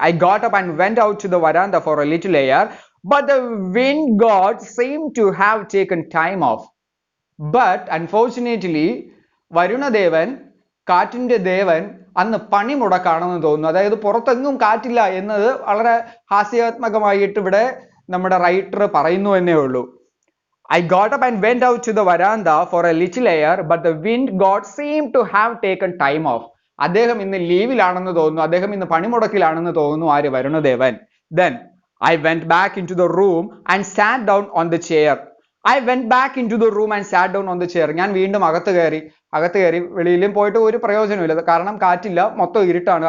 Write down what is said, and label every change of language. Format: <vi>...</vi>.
<en>I got up and went out to the veranda for a little air, but the wind god seemed to have taken time off. But unfortunately,</en> <ml>വരുണദേവൻ, കാറ്റിന്റെ ദേവൻ അന്ന് പണിമുടക്കാണെന്ന് തോന്നുന്നു. അതായത് പുറത്തെങ്ങും കാറ്റില്ല എന്നത് വളരെ ഹാസ്യാത്മകമായിട്ട് ഇവിടെ നമ്മുടെ writer പറയുന്നു എന്നേ ഉള്ളൂ.</ml> <en>I got up and went out to the veranda for a little air, but the wind god seemed to have taken time off.</en> <ml>അദ്ദേഹം ഇന്ന് ലീവിലാണെന്ന് തോന്നുന്നു, അദ്ദേഹം ഇന്ന് പണിമുടക്കിലാണെന്ന് തോന്നുന്നു. ആര്? വരുണദേവൻ.</ml> <en>Then I went back into the room and sat down on the chair. I went back into the room and sat down on the chair.</en> <ml>ഞാൻ വീണ്ടും അകത്ത് കയറി. വെളിയിലും പോയിട്ട് ഒരു പ്രയോജനമില്ല, കാരണം കാറ്റില്ല, മൊത്തം ഇരുട്ടാണ്.</ml>